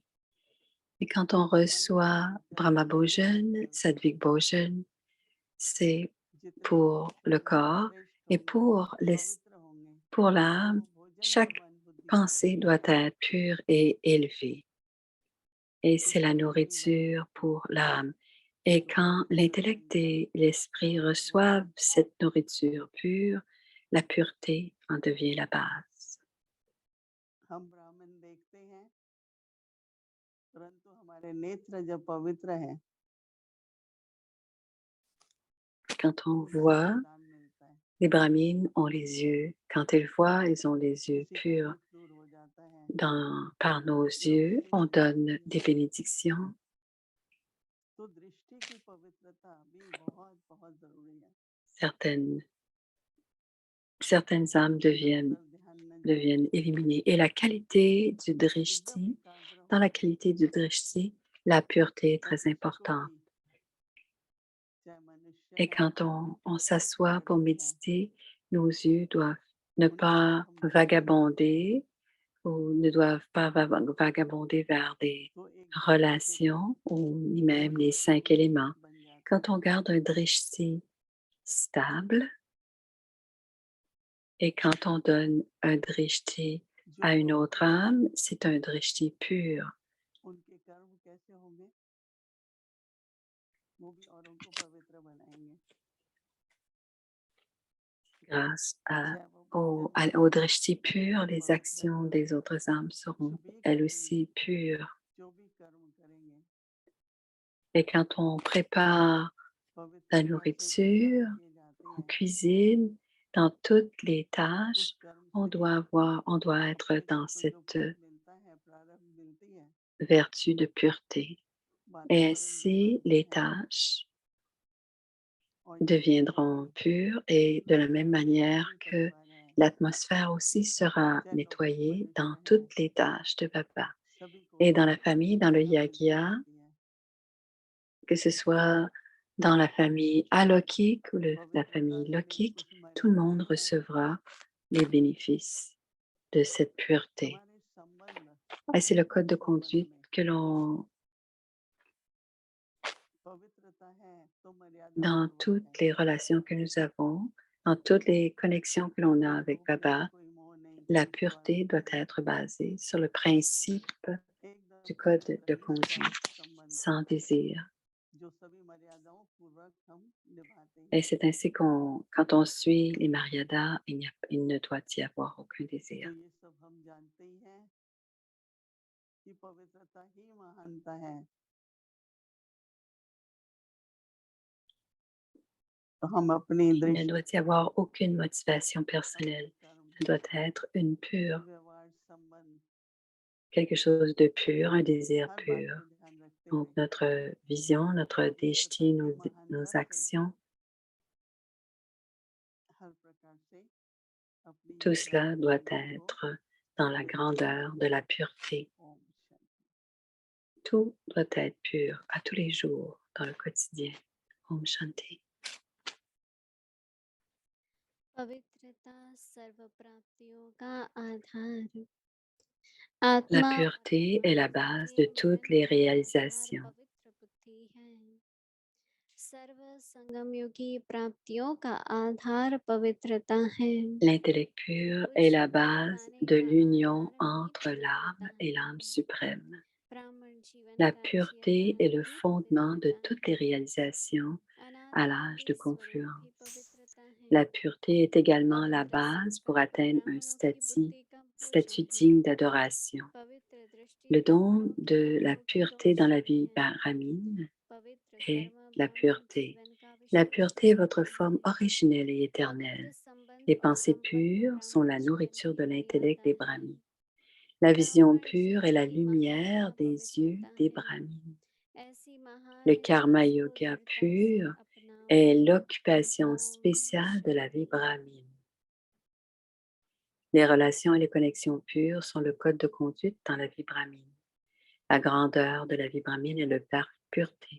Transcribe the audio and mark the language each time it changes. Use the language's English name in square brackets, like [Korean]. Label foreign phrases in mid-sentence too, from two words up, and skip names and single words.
[French] Et quand on reçoit [Hindi] ब्रह्म भोजन, सात्विक भोजन, [French] c'est pour le corps et pour l'âme, chaque pensée doit être pure et élevée. Et c'est la nourriture pour l'âme. Et quand l'intellect et l'esprit reçoivent cette nourriture pure, la pureté en devient la base. [Hindi] हम ब्राह्मण देखते हैं, परंतु हमारे नेत्र जब पवित्र हैं, [French] Quand on [Hindi] तो [French] voit, [Hindi] वरदान मिलता है, [French] les brahmines ont les yeux. Quand ils voient, ils ont les yeux [Hindi] किसी का [French] purs. [Hindi] दुख दूर हो जाता है, [French] Par nos yeux, on donne des bénédictions. [Hindi] तो दृष्टि की पवित्रता भी बहुत बहुत जरूरी है। [French] Certaines, certaines âmes [Hindi] अगर ध्यान न जाए, [French] deviennent éliminées. Et la qualité du [Hindi] एकदम drishti, एकाग्र [French] dans [Hindi] हो [French] la qualité du drishti, la pureté est [Hindi] और [French] très [Hindi] किसी को [French] importante. [Hindi] भी, चाहे मनुष्य [French] Et [Hindi] है, [French] quand on [Hindi] चाहे [French] s'assoit pour [Hindi] प्राकृतिक है, [French] méditer, nos yeux doivent ne [Hindi] उनके [French] pas [Hindi] साथ हम बातचीत करते हैं, [French] vagabonder ou ne doivent pas vagabonder vers des [Hindi] तो एक दूसरे के [French] relations ou ni même les cinq éléments. [Hindi] बन जाते [French] Quand [Hindi] हैं। [French] on garde un drishti stable et quand on donne un drishti [Hindi] जो [French] à une autre [Hindi] पवित्र हैं, [French] âme, c'est un drishti pur. [Hindi] उनके कर्म कैसे होंगे, वो भी औरों को पवित्र बनाएंगे। [French] Grâce [Hindi] चाहे वो भोजन करें, [French] au drishti pur, [Hindi] वो [French] les [Hindi] पवित्र [French] actions [Hindi] होंगे, [French] des autres âmes [Hindi] कुछ [French] seront [Hindi] भी [French] elles [Hindi] करेंगे, [French] aussi pures. [Hindi] जो भी कर्म करेंगे, [French] Et quand on prépare la [Hindi] पवित्रता से जो कर्म [French] nourriture, [Hindi] किए जाते [French] on [Hindi] हैं, [French] cuisine, dans toutes les [Hindi] उस [French] tâches, [Hindi] कर्म से [French] on doit être [Hindi] किसी [French] dans [Hindi] को जो [French] cette [Hindi] फल मिलता है, प्रारब्ध मिलती है, [French] vertu de pureté. Et [Hindi] वातावरण भी [French] ainsi, [Hindi] पवित्र [French] les [Hindi] है, [French] tâches [Hindi] और जो [French] deviendront pures et de la même [Hindi] कर्म नहीं [French] manière [Hindi] भी कर [French] que [Hindi] पा रहा है, [French] l'atmosphère aussi sera [Hindi] चाहे डॉक्टर [French] nettoyée dans [Hindi] मनुष्य है, [French] toutes les tâches de Baba. [Hindi] सभी को [French] Et dans la famille, dans le [Hindi] प्रारब्ध मिलती yagya, रहती है। [French] que ce soit dans la famille alokik ou la [Hindi] पवित्रता [French] famille [Hindi] से lokik, कुछ [French] tout le monde [Hindi] मर्यादाएं हैं, [French] recevra les bénéfices de cette pureté. [Hindi] हमारे संबंध [French] Et c'est le code de [Hindi] संबंध [French] conduite [Hindi] में [French] que l'on, [Hindi] पवित्रता है तो मर्यादा [French] dans [Hindi] पूर्वक [French] toutes [Hindi] है, [French] les relations que nous avons, dans toutes les connexions que l'on a [Hindi] कोई [French] avec [Hindi] लोभ नहीं, Baba, कोई मोह नहीं, [French] la [Hindi] कोई स्वार्थ [French] pureté doit [Hindi] नहीं, [French] être basée sur le principe [Hindi] एकदम [French] du code [Hindi] पवित्र [French] de [Hindi] निष्काम [French] conduite, [Hindi] संबंध, [French] sans désir. [Hindi] जो सभी मर्यादाओं पूर्वक हम निभाते [French] Et [Hindi] हैं। [French] c'est ainsi quand on suit les Maryadas, il ne doit y avoir aucun désir. [Hindi] तो ये सब हम जानते ही हैं कि पवित्रता ही महानता है। तो हम अपनी [French] Il ne [Hindi] दृष्टि, [French] doit y avoir aucune motivation personnelle. [Hindi] अपने कर्म, [French] Ça doit être une pure, [Hindi] व्यवहार, संबंध, [French] quelque chose de pur, un désir [Hindi] हर बात [French] pur. [Hindi] को ध्यान रखते [French] Donc [Hindi] हुए [French] notre vision, notre [Hindi] पवित्रता deshti, की [French] nos [Hindi] महानता से [French] actions, [Hindi] हर प्रकार से अपनी [French] tout [Hindi] यात्रा [French] cela [Hindi] के [French] doit [Hindi] जीवन को [French] être dans la grandeur de la pureté. [Hindi] ओम शांति। [French] Tout doit être pur à tous les jours dans le quotidien. [Hindi] ओम शांति. पवित्रता सर्व प्राप्तियों का आधार [French] La [Hindi] आत्मा [French] pureté est la [Hindi] परमात्मा [French] base [Hindi] के [French] de toutes les [Hindi] निरंतर आधार [French] réalisations. [Hindi] पवित्र बुद्धि है सर्व संगम युगी प्राप्तियों का आधार पवित्रता है [French] L'intellect pur est [Hindi] कुछ [French] la [Hindi] भी [French] base [Hindi] पाने [French] de [Hindi] का [French] l'union [Hindi] आधार भी [French] entre [Hindi] पवित्रता [French] l'âme et [Hindi] है [French] l'âme suprême. [Hindi] ब्राह्मण जीवन [French] La [Hindi] का जीवन [French] pureté est le [Hindi] भी [French] fondement de [Hindi] पवित्रता [French] toutes [Hindi] है [French] les réalisations à [Hindi] अनात्मा [French] l'âge [Hindi] के [French] de [Hindi] स्वरूप भी [French] confluence. [Hindi] पवित्रता है [French] La pureté est également la [Hindi] पवित्र [French] base pour [Hindi] संकल्प [French] atteindre un [Hindi] ब्राह्मणों की बुद्धि का [French] statut [Hindi] भूषण है [French] digne d'adoration. [Hindi] पवित्र दृष्टि [French] Le don [Hindi] ब्राह्मणों की [French] de la [Hindi] आंखों की [French] pureté dans la [Hindi] रोशनी [French] vie [Hindi] है [French] brahmine [Hindi] पवित्र [French] est [Hindi] कर्म [French] la [Hindi] ब्राह्मण [French] pureté. [Hindi] जीवन का [French] La [Hindi] विशेष [French] pureté est votre [Hindi] भोजन [French] forme [Hindi] है [French] originelle et [Hindi] पवित्र [French] éternelle. [Hindi] संबंध [French] Les [Hindi] और [French] pensées [Hindi] संपन्न [French] pures sont [Hindi] ब्राह्मण [French] la [Hindi] जीवन [French] nourriture [Hindi] की [French] de l'intellect [Hindi] मर्यादा [French] des [Hindi] है [French] brahmins. La vision [Hindi] ब्राह्मण [French] pure est [Hindi] जीवन [French] la [Hindi] की महानता [French] lumière des yeux [Hindi] पवित्रता [French] des [Hindi] है [French] brahmins. Le karma yoga pur est l'occupation spéciale de la vie brahmine. Les relations et les connexions pures sont le code de conduite dans la vie brahmine. La grandeur de la vie brahmine est la pureté.